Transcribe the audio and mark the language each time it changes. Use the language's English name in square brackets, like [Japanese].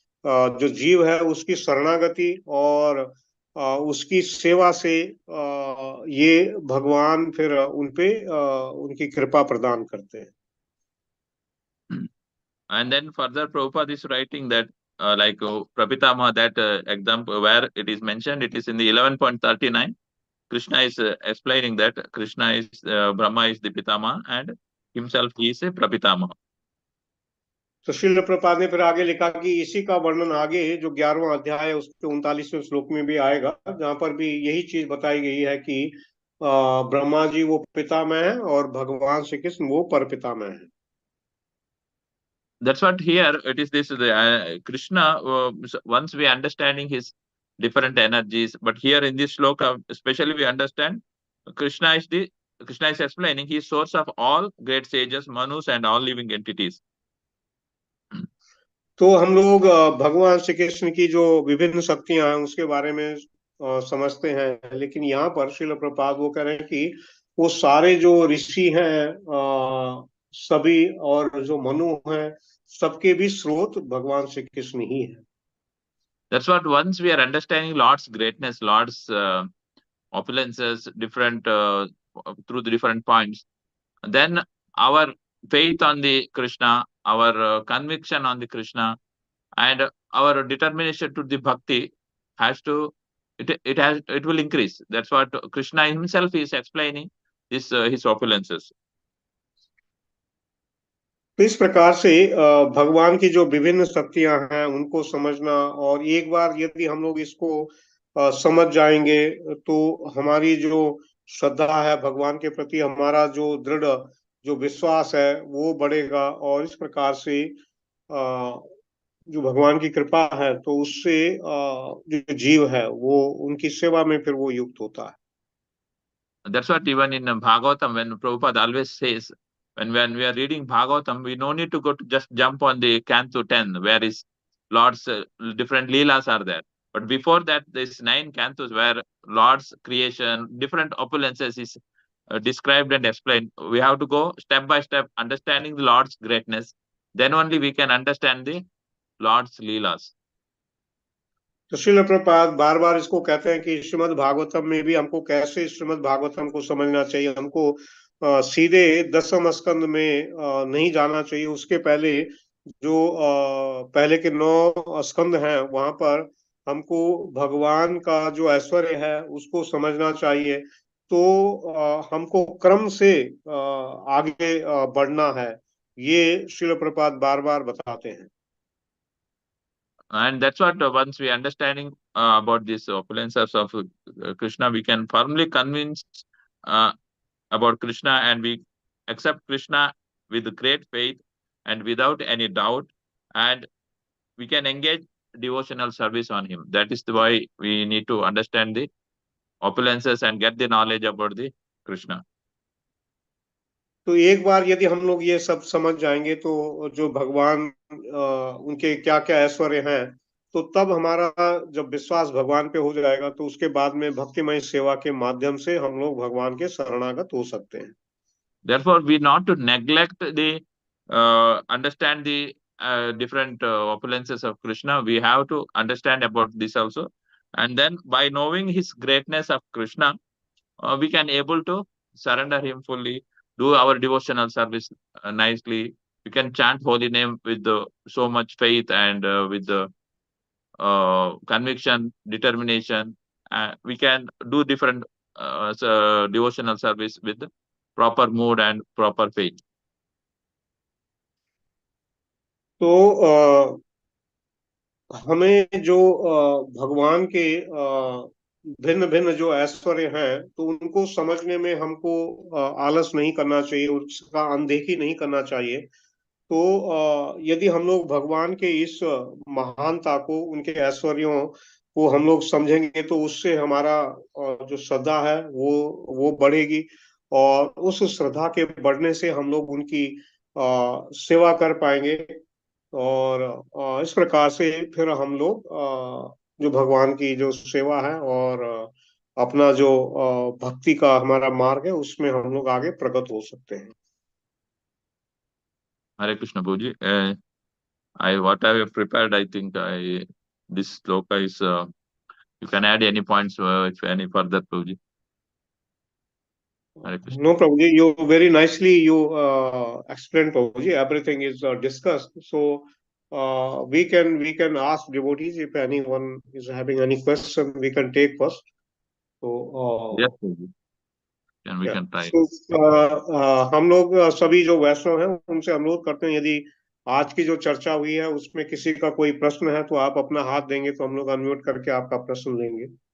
[Hindi] जो जीव है उसकी शरणागति और उसकी सेवा से ये भगवान फिर उनपे उनकी कृपा प्रदान करते हैं। [English] And then further Prabhupada is writing that like Prapitama, that example where it is mentioned, it is in the 11.39. Krishna is explaining that Krishna is Brahma is the Pitama and himself he is a Prapitama. [Hindi] तो श्रील प्रभुपाद ने फिर आगे लिखा कि इसी का वर्णन आगे जो 11वां अध्याय है उसके 39वें श्लोक में भी आएगा, जहां पर भी यही चीज बताई गई है कि ब्रह्मा जी वो पितामह है और भगवान श्री कृष्ण वो पर पितामह है। [English] That's what here it is this Krishna once we understanding his different energies, but here in this shloka especially we understand Krishna is explaining he is source of all great sages, manus and all living entities. [Hindi] तो हम लोग भगवान श्री कृष्ण की जो विभिन्न शक्तियां हैं उसके बारे में समझते हैं, लेकिन यहाँ पर श्रील प्रभुपाद वो कह रहे हैं कि वो सारे जो ऋषि हैं सभी और जो मनु हैं सबके भी स्रोत भगवान श्री कृष्ण ही है। [English] That's what once we are understanding Lord's greatness, Lord's opulences, different through the different points, then our faith on the Krishna, our conviction on the Krishna, and our determination to the bhakti has to it will increase. That's what Krishna himself is explaining this his opulences. [Hindi] तो इस प्रकार से भगवान की जो विभिन्न शक्तियां हैं उनको समझना, और एक बार यदि हम लोग इसको समझ जाएंगे तो हमारी जो श्रद्धा है भगवान के प्रति, हमारा जो दृढ़ जो विश्वास है वो बढ़ेगा, और इस प्रकार से जो भगवान की कृपा है तो उससे जो जीव है वो उनकी सेवा में फिर वो युक्त होता है। [English] That's what even in Bhagavatam, when Prabhupada always says, when we are reading Bhagavatam, we no need to go to just jump on the canto 10, where is Lord's different leelas are there. But before that, there's 9 cantos where Lord's creation, different opulences is described and explained. We have to go step by step, understanding the Lord's greatness. Then only we can understand the Lord's leelas. [Hindi] तो श्रील प्रभुपाद बार बार इसको कहते हैं कि श्रीमद् भागवतम में भी हमको कैसे श्रीमद् भागवतम को समझना चाहिए। हमको सीधे दसम स्कंद में नहीं जाना चाहिए, उसके पहले जो पहले के 9 स्कंद हैं वहां पर हमको भगवान का जो ऐश्वर्य है उसको समझना चाहिए। तो हमको क्रम से आगे बढ़ना है, ये श्रील प्रभुपाद बार बार बताते हैं। [English] And that's what once we understanding about this opulences of Krishna, we can firmly convince about Krishna, and we accept Krishna with great faith and without any doubt, and we can engage devotional service on him. That is why we need to understand the opulences and get the knowledge about the Krishna. [Hindi] तो एक बार यदि हम लोग ये सब समझ जाएंगे तो जो भगवान उनके क्या क्या ऐश्वर्य हैं, तो तब हमारा जब विश्वास भगवान पे हो जाएगा तो उसके बाद में भक्तिमय सेवा के माध्यम से हम लोग भगवान के शरणागत हो सकते हैं। [English] Therefore, we not to neglect the understand the different opulences of Krishna. We have to understand about this also, and then by knowing his greatness of Krishna, we can able to surrender him fully, do our devotional service nicely. We can chant holy name with so much faith and with the conviction, determination. We can do different devotional service with proper mood and proper faith. [Hindi] तो हमें जो भगवान के भिन्न भिन्न जो ऐश्वर्य हैं तो उनको समझने में हमको आलस नहीं करना चाहिए, उसका अनदेखी नहीं करना चाहिए। तो यदि हम लोग भगवान के इस महानता को, उनके ऐश्वर्यों वो हम लोग समझेंगे तो उससे हमारा जो श्रद्धा है वो बढ़ेगी, और उस श्रद्धा के बढ़ने से हम लोग उनकी सेवा कर पाएंगे। और इस प्रकार से फिर हम लोग जो भगवान की जो सेवा है और अपना जो भक्ति का हमारा मार्ग है उसमें हम लोग आगे प्रगत हो सकते हैं। [English] Hare Krishna, Prabhuji. I what I have prepared, I think this sloka is. You can add any points if any further, Prabhuji. Hare Krishna. No, Prabhuji, you very nicely you explained, Prabhuji. Everything is discussed. So we can ask devotees if anyone is having any question. We can take first. So Yes, Prabhuji. Then we [Hindi] या [English] can try. [Hindi] सो हम लोग सभी जो वैष्णव हैं उनसे अनुरोध करते हैं, यदि आज की जो चर्चा हुई है उसमें किसी का कोई प्रश्न है तो आप अपना हाथ देंगे तो हम लोग अनम्यूट करके आपका प्रश्न लेंगे।